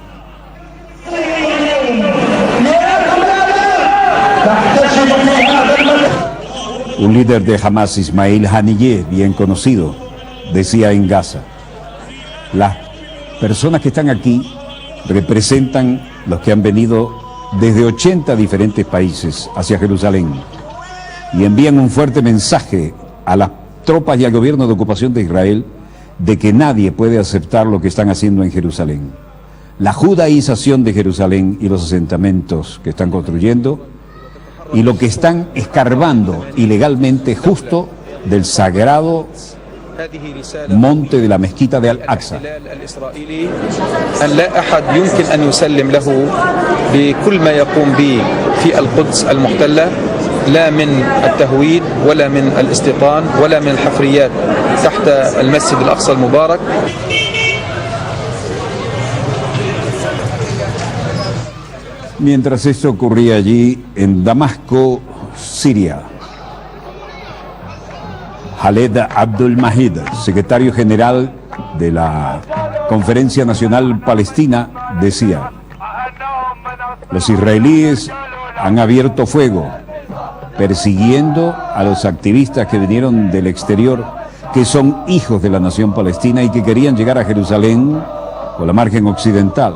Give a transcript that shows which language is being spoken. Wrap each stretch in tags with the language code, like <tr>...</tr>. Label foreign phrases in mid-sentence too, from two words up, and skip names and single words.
<es>Un líder de Hamas, Ismail Haniyeh, bien conocido, decía en Gaza: las personas que están aquí representan los que han venido desde 80 diferentes países hacia Jerusalén y envían un fuerte mensaje a las tropas y al gobierno de ocupación de Israel de que nadie puede aceptar lo que están haciendo en Jerusalén. La judaización de Jerusalén y los asentamientos que están construyendo y lo que están escarbando ilegalmente justo del sagrado monte de la mezquita de Al-Aqsa.</es> <ar>أن لا أحد يمكن أن يسلم له بكل ما يقوم به في القدس المحتلة لا من التهويد ولا من الاستيطان ولا من الحفريات تحت المسجد الأقصى المبارك.</ar> <es>Mientras esto ocurría allí en Damasco, Siria, Khaled Abdul Mahid, secretario general de la Conferencia Nacional Palestina, decía: los israelíes han abierto fuego persiguiendo a los activistas que vinieron del exterior, que son hijos de la nación palestina y que querían llegar a Jerusalén o la margen occidental.</es>